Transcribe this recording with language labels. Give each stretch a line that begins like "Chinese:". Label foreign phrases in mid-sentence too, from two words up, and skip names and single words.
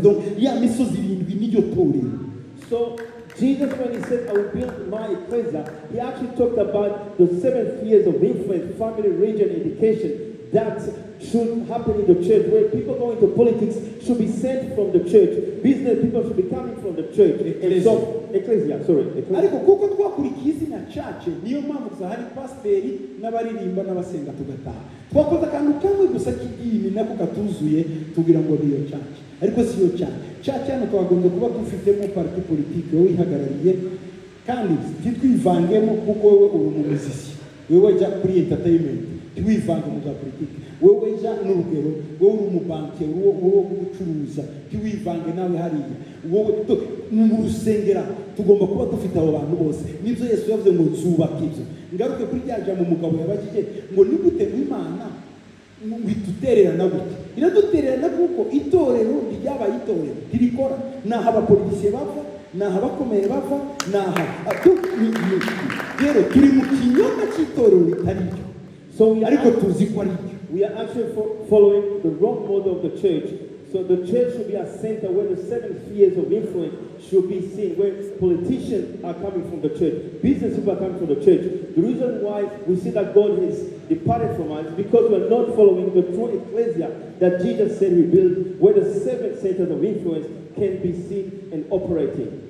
Kinyarwanda: Donc ya misozi irindwi n'iryo torero.
English: so Jesus, when he said, I will build my ecclesia, he actually talked about the 7 spheres of influence: family, religion, education, that should happen in the church, where people go into politics should be sent from the church. Business people should be coming from the church. And so, ecclesia.
Kinyarwanda: Ariko kuko twakurikiye izina church niyo mpamvu gusa hari pasiteri n'abaririmba n'abasenga tugataha. Twakoze akantu kamwe gusa k'idini nako katuzuye tugira ngo niyo church. Ariko si yo church. Church hano twagombye kuba dufitemo
French: parti politique
Kinyarwanda: wowe ihagarariye kandi ntitwivangemo kuko wowe uri umuziki. Wowe jya kuri entertainment. Ntiwivange mu bya politiki. Wowe jya n'urugero, wowe uri umubanke, wowe gucuruza, ntiwivange nawe hariya. Wowe mu rusengera tugomba kuba dufite abo bantu bose. Nibyo Yesu yavuze ngo nzubaka ibyo. Ngaruke kuri rya jambo umugabo yabajije ngo nigute Imana witutererana gute. Iradutererana kuko itorero ryabaye itorero ntirikora. Naho abapolitisiye bava, naho abakomeye bava, naho rero turi mu kinyoma cy'itorero ritari ryo.
English: So we are actually following the wrong model of the church. So the church should be a center where the 7 spheres of influence should be seen, where politicians are coming from the church, business people are coming from the church. The reason why we see that God has departed from us is because we're not following the true ecclesia that Jesus said we build, where the 7 centers of influence can be seen and operating.